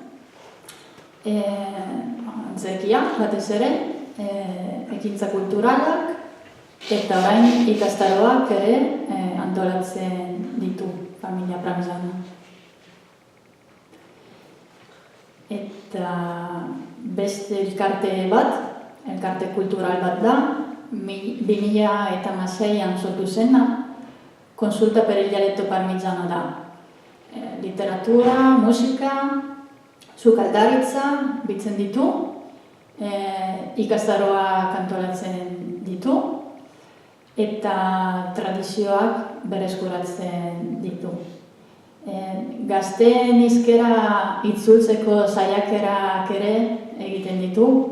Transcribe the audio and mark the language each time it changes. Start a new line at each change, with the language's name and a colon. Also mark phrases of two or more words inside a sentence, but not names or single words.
Basque: Antzerkia batez ere, ekintza kulturalak eta orain ikastaroak ere antolatzen ditu familia Pranzana. Eta beste elkarte kultural bat da, 2006an sortu zena, Consulta per il dialetto parmigiano da. Literatura, musika, sukaldaritza bitzen ditu, ikastaroak antolatzen ditu, eta tradizioak berreskuratzen ditu. Gazteen hizkera itzultzeko saiakerak ere egiten ditu.